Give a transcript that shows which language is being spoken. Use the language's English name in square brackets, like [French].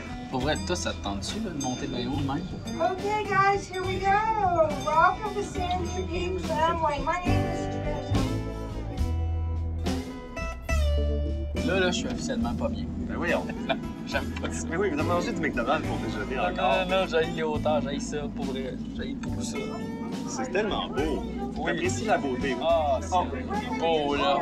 [French] Pour vrai, toi, ça te tente-tu de monter bien haut de même? [English] Okay, guys, here we go. Welcome to Sandy Peak Family. My name is [French] Là, je suis officiellement pas bien. Ben voyons. J'aime pas ça. Mais oui, vous avez mangé du McDonald's pour déjeuner encore. Non, j'haïs les hauteurs, j'haïs ça, pour vrai. J'haïs beaucoup ça. C'est tellement beau. Oui. J'apprécie la beauté. Ah, c'est beau, là.